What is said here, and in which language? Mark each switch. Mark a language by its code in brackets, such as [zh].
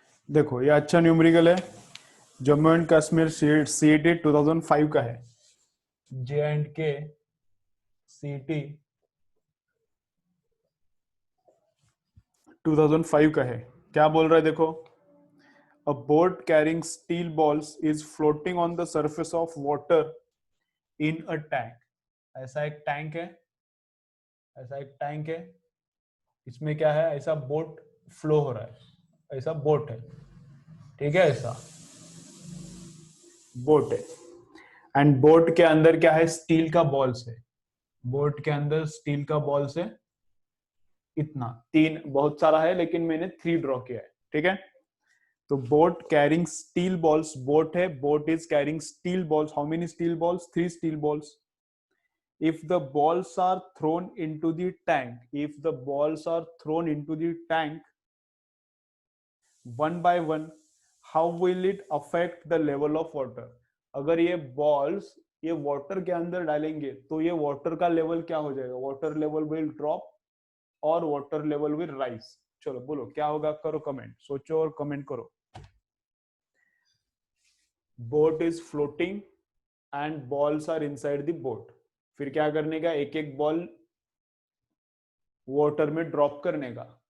[hi] देखो ये अच्छा न्यूमेरिकल है, जम्मू एंड कश्मीर सीईटी 2005 का है, J&K सीईटी 2005 का है। [en] क्या बोल रहा है देखो, a boat carrying steel balls is floating on the surface of water in a tank। [hi] ऐसा एक टैंक है, ऐसा एक टैंक है, इसमें क्या है, ऐसा बोट फ्लो हो रहा है, ऐसा बोट है, ठीक है, ऐसा बोट है। एंड बोट के अंदर क्या है, स्टील का बॉल्स है, बोट के अंदर स्टील का बॉल्स है, इतना तीन, बहुत सारा है लेकिन मैंने 3 ड्रॉ किया है, ठीक है। [en] तो boat carrying steel balls, boat है, boat is carrying steel balls, how many steel balls, 3 steel balls. if the balls are thrown into the tank if the balls are thrown into the tank one by one, how will it affect the level of water। [hi] अगर ये balls ये water के अंदर डालेंगे तो ये water का level क्या हो जाएगा, [en] Water level will drop और water level will rise. [hi] चलो बोलो क्या होगा, करो कमेंट, सोचो और कमेंट करो। [en] boat is floating and balls are inside the boat, [hi] फिर क्या करने का, एक एक बॉल वाटर में ड्रॉप करने का।